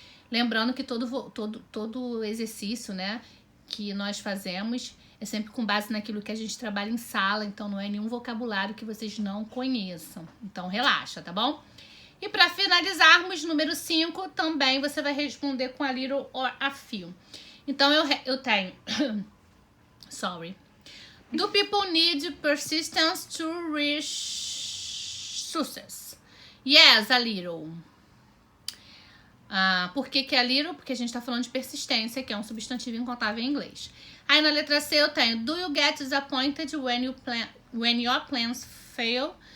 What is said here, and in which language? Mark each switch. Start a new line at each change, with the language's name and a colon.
Portuguese: Lembrando que todo exercício, né, que nós fazemos é sempre com base naquilo que a gente trabalha em sala, então não é nenhum vocabulário que vocês não conheçam. Então relaxa, tá bom? E para finalizarmos, número 5, também você vai responder com a little or a few. Então eu tenho...
English: Sorry. Do people need persistence to reach success? Yes, a little.
Portuguese: Por que é a little? Porque a gente tá falando de persistência, que é um substantivo incontável em inglês. Aí na letra C eu tenho
English: do you get disappointed when your plans fail?